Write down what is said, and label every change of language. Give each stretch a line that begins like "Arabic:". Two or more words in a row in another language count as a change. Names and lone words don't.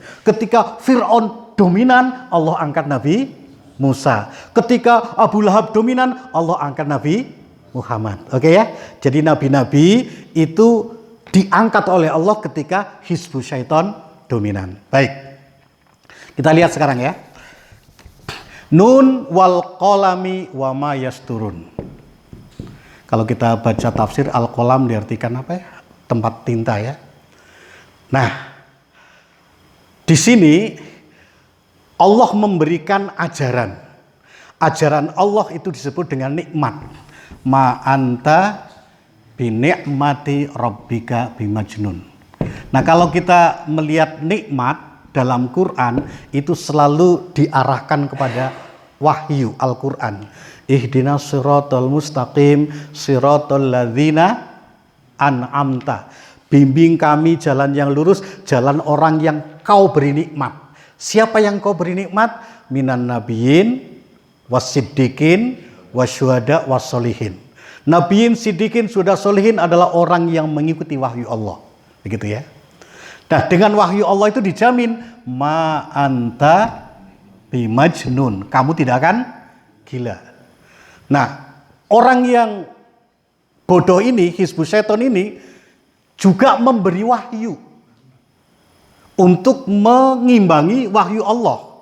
Indonesian: Ketika Fir'aun dominan, Allah angkat Nabi Musa. Ketika Abu Lahab dominan, Allah angkat Nabi Muhammad. Oke ya. Jadi nabi-nabi itu diangkat oleh Allah ketika
Arabic: حزب الشيطان
Indonesian: dominan. Baik. Kita lihat sekarang ya.
Arabic: ن والقلم وما يسطرون.
Indonesian: Kalau kita baca tafsir al-qalam diartikan apa ya? Tempat tinta ya. Nah, di sini Allah memberikan ajaran. Ajaran Allah itu disebut dengan nikmat.
Arabic: ما أنت بنعمة ربك بمجنون.
Indonesian: Nah, kalau kita melihat nikmat dalam Quran itu selalu diarahkan kepada wahyu Al-Quran.
Arabic: اهدنا الصراط المستقيم صراط الذين أنعمت.
Indonesian: Bimbing kami jalan yang lurus, jalan orang yang kau beri nikmat. Siapa yang kau beri nikmat?
Arabic: من النبيين والصديقين والشهداء والصالحين.
Indonesian: Nabiyin, siddiqin, syuhada, solihin adalah orang yang mengikuti wahyu Allah. Begitu ya. Nah, dengan wahyu Allah itu dijamin
Arabic: ما أنت بمجنون.
Indonesian: Kamu tidak akan gila. Nah, orang yang bodoh ini,
Arabic: حزب الشيطان
Indonesian: ini juga memberi wahyu untuk mengimbangi wahyu Allah.